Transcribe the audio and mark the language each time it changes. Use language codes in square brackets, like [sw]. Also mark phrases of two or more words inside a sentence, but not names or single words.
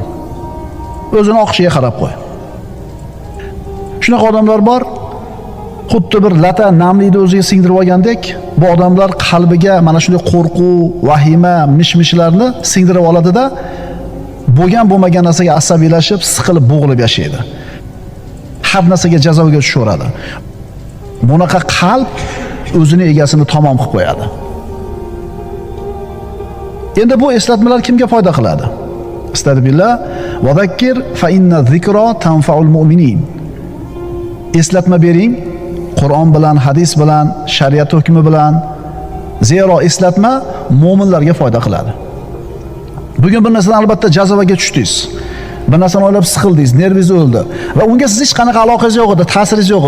[uz] O'zini oqishiga qarab qo'y. Shunaqa odamlar bor, xuddi bir lata namlikni o'ziga singdirib olgandek, bu odamlar qalbiga mana shunday qo'rquv, vahima, mishmishlarni singdirib oladida, bo'lgan narsaga asabiylashib, siqilib, bo'g'ilib yashaydi. Har narsaga jazoga tushaveradi. Bunaqa qalb o'zini egasini tamom qilib qo'yadi. Endi bu eslatmalar kimga foyda qiladi? [ar] أستغفر الله وذكر فإن الذكرى تنفع المؤمنين. [uz] Eslatma bering, Qur'on bilan, hadis bilan, shariat hukmi bilan. Zero eslatma mu'minlarga foyda qiladi. Bugun bir narsadan albatta jazoga tushdingiz. Bir narsani o'ylab siqildingiz, nervingiz o'ldi va unga siz hech qanaqa aloqangiz yo'q edi, ta'siringiz yo'q edi.